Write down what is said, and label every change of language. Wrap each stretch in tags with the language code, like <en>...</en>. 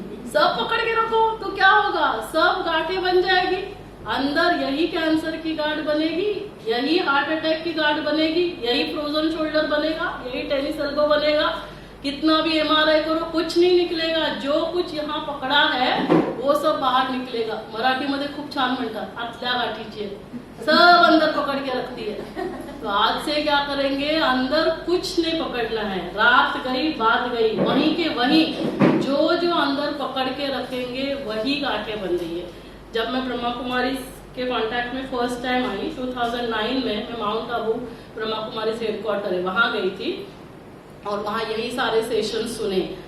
<hi>सब पकड़ के रखो तो क्या होगा? सब गांठें बन जाएगी अंदर, यही कैंसर की गांठ बनेगी, यही हार्ट अटैक की गांठ बनेगी, यही फ्रोजन शोल्डर बनेगा, यही टेनिस एल्बो बनेगा। कितना भी एमआरआई करो कुछ नहीं निकलेगा। जो कुछ यहाँ पकड़ा है वो सब बाहर निकलेगा।</hi> <mr>मराठीमध्ये खूप छान म्हणतात, आतल्या गाठीची आहे,</mr> <hi>सब अंदर पकड़ के रखती है। तो आज से क्या करेंगे? अंदर कुछ नहीं पकड़ना है। रात गई बात गई, वहीं के वहीं जो जो अंदर पकड़ के रखेंगे वही गांठें बन रही है। जब मैं ब्रह्मा कुमारी के कांटेक्ट में फर्स्ट टाइम आई 2009 में, मैं माउंट आबू ब्रह्मा कुमारी हेडक्वार्टर है वहां गई थी, और वहाँ यही सारे सेशन सुने।</hi>